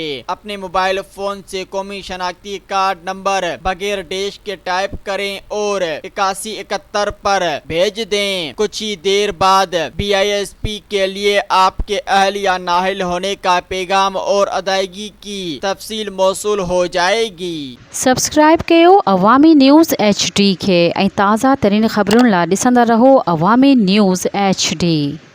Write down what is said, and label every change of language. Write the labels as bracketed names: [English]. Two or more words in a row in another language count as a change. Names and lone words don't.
[Urdu] اپنے موبائل فون سے قومی شناختی کارڈ نمبر بغیر ڈیش کے ٹائپ کریں اور 8171 پر بھیج دیں۔ کچھ ہی دیر بعد PISP کے لیے آپ کے اہل یا نااہل ہونے کا پیغام اور ادائیگی کی تفصیل موصول ہو جائے گی۔ [Sindhi] سبسکرائب کयो عوامی نیوز HD کے ऐं ताज़ा तरीन ख़बरुनि लाइ ॾिसंदा रहो अवामी न्यूज़ HD।